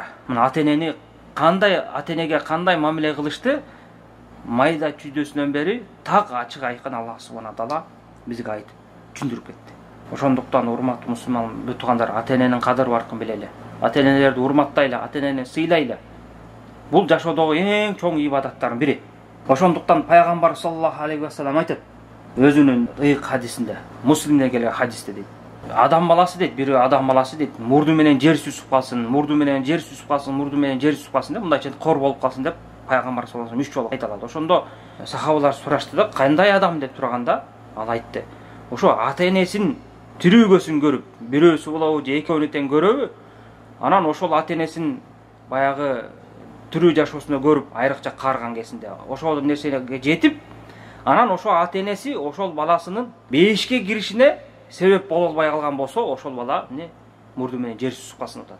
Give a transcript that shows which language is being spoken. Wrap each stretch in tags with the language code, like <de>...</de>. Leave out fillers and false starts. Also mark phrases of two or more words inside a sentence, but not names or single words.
<ky>Мына ата-энеге кандай мамиле кылышты майда чүйдөсүнөн бери так ачык айкын</ky> <ar>الله سبحانه تعالى</ar> <ky>бизге айтып түшүндүрүп кетти. Ошондуктан урматтуу мусулман туугандар, ата-эненин кадыры баркын билели. Ата-энелерди урматтайлы, ата-энени сыйлайлы. Бул жашоодогу эң чоң ибадаттардын бири. Ошондуктан пайгамбар</ky> <ar>صلى الله عليه وسلم</ar> <ky>айтат өзүнүн ыйык хадисинде, Муслимде келген хадисте дейт. Адам баласы дейт, бири адам баласы дейт, мурду менен жер сүзүп калсын, мурду менен жер сүзүп калсын, мурду менен жер сүзүп калсын деп мындайча кор болуп калсын деп пайгамбар</ky> <ar>صلى الله عليه وسلم</ar> <ky>3 жолу айталады. Ошондо сахабалар сурашты да, кандай адам деп турганда, ал айтты. Ошо ата-энесин тирүүгөсүн көрүп, бирөөсү болобу же экөөнү тең көрөбү? Анан ошол ата-энесин баягы тирүү жашоосуна көрүп, айрыкча каарган кезинде ошол нерсеге жетип, анан ошо ата-энеси ошол баласынын бейишке киришине себеп боло албай калган болсо, ошол бала мурду менен жер сүзүп калсын атат.</ky>